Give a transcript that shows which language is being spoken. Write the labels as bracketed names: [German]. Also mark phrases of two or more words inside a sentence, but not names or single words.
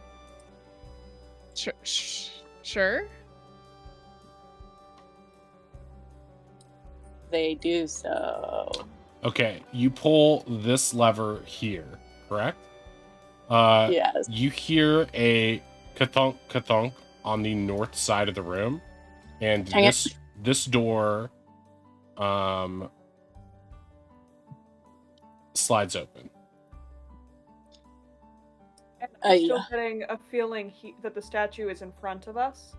[English] Sure. They do so. Okay, you pull this lever here, correct? Yes. You hear a ka-thunk, ka-thunk on the north side of the room, and this door slides open. And I'm still Yeah. getting a feeling that the statue is in front of us.